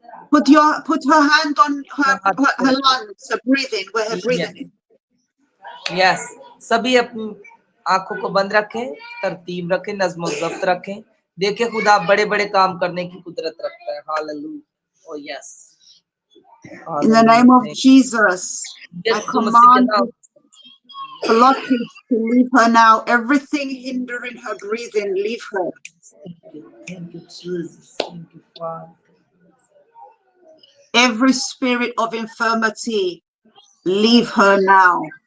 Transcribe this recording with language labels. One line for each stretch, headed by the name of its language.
English: Put her hand on her lungs, her breathing, where her breathing is. Yes.
Hindi: सभी अपनी आंखों को बंद रखें तरतीब रखें नज़्म ज़ब्त रखें देखें खुदा बड़े बड़े काम करने की कुदरत रखता है hallelujah oh yes
English: In the name of Jesus, I command blockage to leave her now. Everything hindering her breathing, leave her. Thank you, Jesus. Thank you, Father. Every spirit of infirmity, leave her now.